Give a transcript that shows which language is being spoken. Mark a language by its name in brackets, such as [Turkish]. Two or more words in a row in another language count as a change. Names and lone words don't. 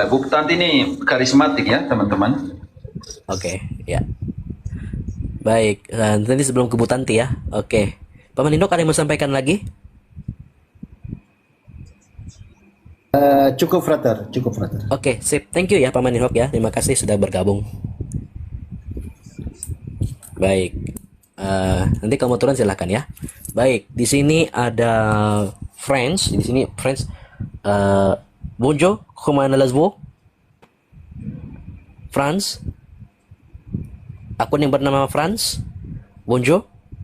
[Indonesian] Bu Tanti ini karismatik ya, teman-teman. Oke, ya. Baik, nanti sebelum ke Bu Tanti ya. Oke. Pak Manihok, ada yang mau sampaikan lagi? Cukup, Frater. Cukup, Frater. Oke, sip. [English] Thank you [Indonesian] ya Pak Manihok ya. Terima kasih sudah bergabung. Baik. Nanti kamu turun silahkan ya. Baik, di sini ada French. Di sini French. [French] Bonjour, comment allez-vous? France. [Indonesian] Akun yang bernama Franz. Bonjour.